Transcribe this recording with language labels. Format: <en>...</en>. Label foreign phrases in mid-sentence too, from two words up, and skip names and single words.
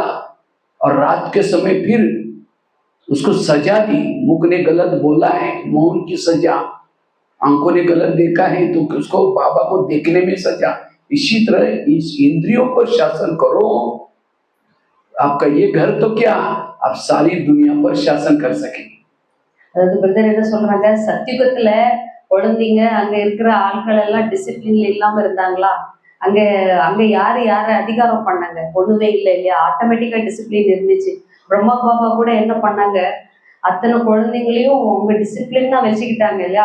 <hi>और रात के समय फिर उसको सजा दी. मुख ने गलत बोला है, मौन की सजा. आंखों ने गलत देखा है तो उसको बाबा को देखने में सजा. इसी तरह इस इंद्रियों पर शासन करो. आपका ये घर तो क्या, आप सारी दुनिया पर शासन कर सकेंगे.</hi> <ta>அதாவது பிரதர் என்ன சொல்றாங்க, சத்தியுகத்துல குழந்தைங்க அங்க இருக்கிற ஆட்கள் எல்லாம் டிசிப்ளின்ல இல்லாம இருந்தாங்களா? அங்க அங்க யாரு அதிகாரம் பண்ணாங்க? ஒண்ணுமே இல்லை இல்லையா? ஆட்டோமேட்டிக்கா டிசிப்ளின் இருந்துச்சு. பிரம்மா பாபா கூட என்ன பண்ணாங்க, அத்தனை குழந்தைங்களையும் அவங்க டிசிப்ளின்னா வச்சுக்கிட்டாங்க இல்லையா?</ta>